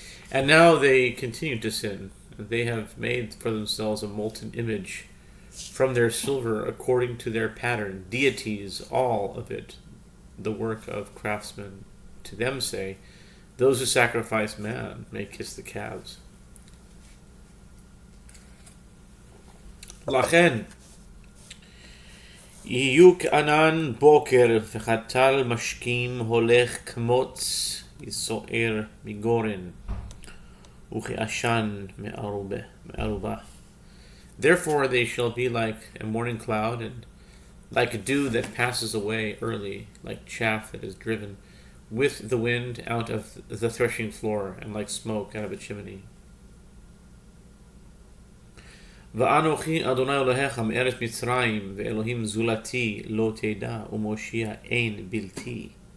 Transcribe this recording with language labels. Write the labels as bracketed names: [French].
[English] And now they continue to sin. They have made for themselves a molten image from their silver according to their pattern, deities, all of it, the work of craftsmen. To them say, those who sacrifice man may kiss the calves. [Hebrew] Lachen יהיו כענן בוקר וחתל משקים הולך כמוץ יסוער מגורן וכעשן מערובה. [English] Therefore they shall be like a morning cloud, and like a dew that passes away early, like chaff that is driven with the wind out of the threshing floor, and like smoke out of a chimney. [Hebrew] ואנוכי אדוני אלוהיך מארץ מצרים ואלוהים זולתי לא תדע ומושיע אין בלתי.